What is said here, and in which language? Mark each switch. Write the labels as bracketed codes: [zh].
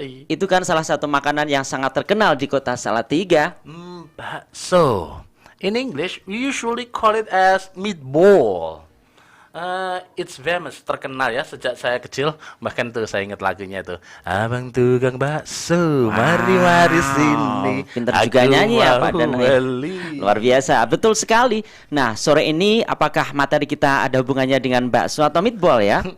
[id] Itu kan salah satu makanan yang sangat terkenal di kota Salatiga. Bakso. [en] In English, we usually call it as meatball. It's famous, [id] terkenal ya sejak saya kecil. Bahkan tuh saya ingat lagunya tuh, abang tukang bakso, mari sini. Pinter juga nyanyi ya Pak Dan. Luar biasa, betul sekali. Nah, sore ini apakah materi kita ada hubungannya dengan bakso atau meatball ya?